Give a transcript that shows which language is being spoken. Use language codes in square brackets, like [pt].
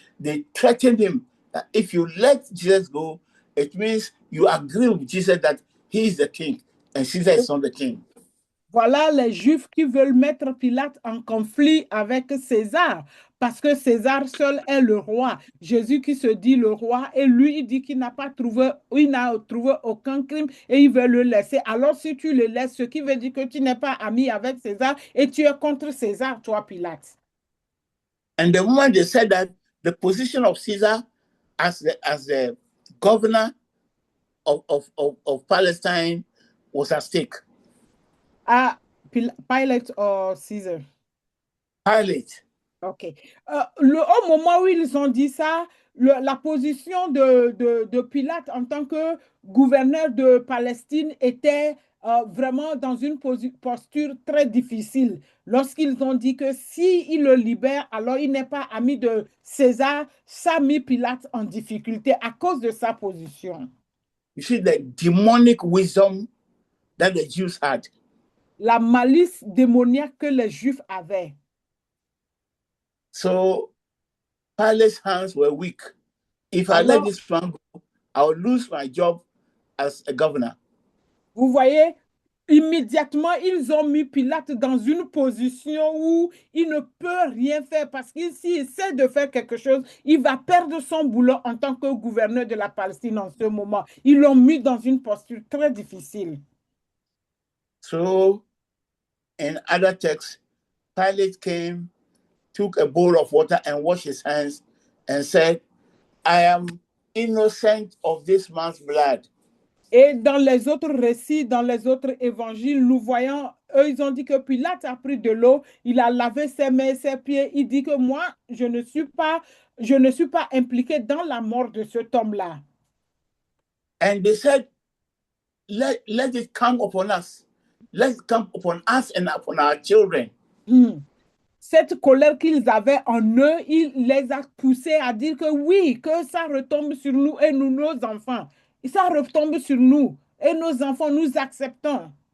[en] They threatened him that if you let Jesus go, it means you agree with Jesus that he is the king and Caesar is not the king. [fr] Voilà les Juifs qui veulent mettre Pilate en conflit avec César, parce que César seul est le roi. Jésus qui se dit le roi, et lui, il dit qu'il n'a trouvé aucun crime et il veut le laisser. Alors, si tu le laisses, ce qui veut dire que tu n'es pas ami avec César et tu es contre César, toi, Pilate. [en] And the moment they said that, the position of Caesar as the governor of Palestine was at stake. Pilate or Caesar? Pilate. OK. [fr] Au moment où ils ont dit ça, la position de Pilate en tant que gouverneur de Palestine était vraiment dans une posture très difficile. Lorsqu'ils ont dit que s'il le libère, alors il n'est pas ami de César, ça a mis Pilate en difficulté à cause de sa position. [en] You see the demonic wisdom that the Jews had. [fr] La malice démoniaque que les Juifs avaient. [en] So Pilate's hands were weak. If I let this man go, I will lose my job as a governor. [fr] Vous voyez, immédiatement, ils ont mis Pilate dans une position où il ne peut rien faire parce qu'il s'il essaie de faire quelque chose, il va perdre son boulot en tant que gouverneur de la Palestine en ce moment. Ils l'ont mis dans une posture très difficile. [en] So, in other texts, Pilate came, took a bowl of water and washed his hands and said, I am innocent of this man's blood. [fr] Et dans les autres récits, dans les autres évangiles, nous voyons, eux, ils ont dit que Pilate a pris de l'eau, il a lavé ses mains et ses pieds. Il dit que moi, je ne suis pas impliqué dans la mort de cet homme-là. [en] And they said, let it come upon us. Let it come upon us and upon our children. [fr] Cette colère qu'ils avaient en eux, il les a poussés à dire que oui, que ça retombe sur nous et nous, nos enfants. Et ça retombe sur nous et nos enfants, nous acceptons.